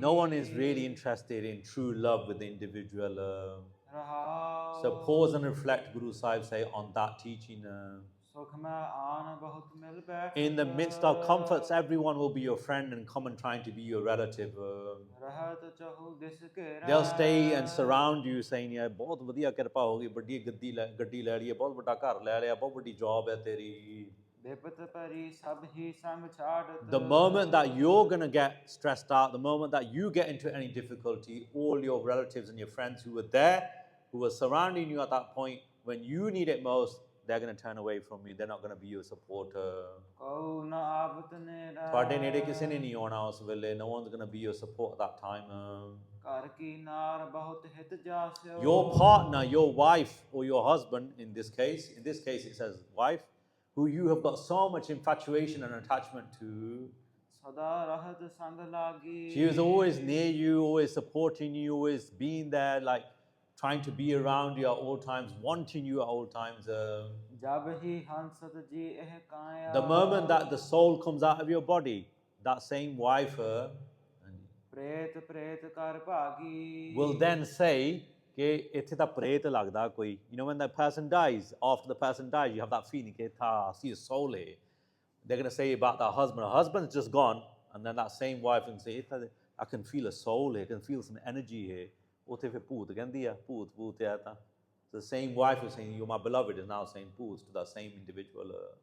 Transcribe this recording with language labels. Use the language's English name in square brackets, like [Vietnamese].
[English] no one is really interested in true love with the individual [Punjabi] ਰਹਾਉ [English] so pause and reflect Guru Sahib say on that teaching [Punjabi] ਸੁਖ ਸੁਖ ਮੈਂ ਆਨ ਬਹੁਤ ਮਿਲ ਬੈਠ [English] In the midst of comforts, everyone will be your friend and come and trying to be your relative. [Punjabi] रहत चहु this घेरा [English] They'll stay and surround you saying, yeah, [Punjabi] बहुत ਵਧੀਆ ਕਿਰਪਾ ਹੋ ਗਈ, ਵੱਡੀ ਗੱਡੀ ਲੈ ਲਈ ਹੈ, ਬਹੁਤ ਵੱਡਾ ਘਰ ਲੈ ਲਿਆ, ਬਹੁਤ ਵੱਡੀ ਜੌਬ ਹੈ ਤੇਰੀ. ਬਿਪਤ ਭਰੀ ਸਭ ਹੀ ਸੰਗ ਛਾੜਤ [English] The moment that you're going to get stressed out, the moment that you get into any difficulty, all your relatives and your friends who were there, who were surrounding you at that point, when you need it most, they're going to turn away from you. They're not going to be your supporter. [Punjabi] Q ਨ ਆਵਤ ਨੇੜਾ ਤੁਹਾਡੇ ਨੇੜੇ ਕਿਸੇ ਨੇ ਨਹੀਂ ਆਉਣਾ ਉਸ ਵੇਲੇ. [English] No one's going to be your support at that time. [Punjabi] ਘਰ ਕੀ ਨਾਰ ਬਹੁਤ ਹਿਤ ਜਾਸਿਓ [English] Your partner, your wife or your husband, in this case it says wife, who you have got so much infatuation and attachment to. [Punjabi] ਸਦਾ ਰਹਤ ਸੰਗ ਲਾਗੀ [English] She was always near you, always supporting you, always being there, like trying to be around you at all times, wanting you at all times. [Punjabi] ਜਬ ਹੀ ਹੰਸਤ ਜੀ ਇਹ ਕਾਇਆ [English] The moment that the soul comes out of your body, that same wife [Punjabi] ਪ੍ਰੇਤ ਪ੍ਰੇਤ ਕਰ ਭਾਗੀ [English] will then say, [Punjabi] ਕਿ ਇੱਥੇ ਤਾਂ ਪ੍ਰੇਤ ਲੱਗਦਾ ਕੋਈ. [English] You know, when that person dies, after the person dies, you have that feeling, ਕਿ I see a soul here. They're going to say about that husband. Her husband's just gone, and then that same wife can say, I can feel a soul here, I can feel some energy here. [Punjabi] ਉੱਥੇ ਫਿਰ ਭੂਤ ਕਹਿੰਦੀ ਆ, ਭੂਤ ਆ ਤਾਂ. [English] The same wife is saying, you're my beloved, is now saying ਭੂਤ to that same individual.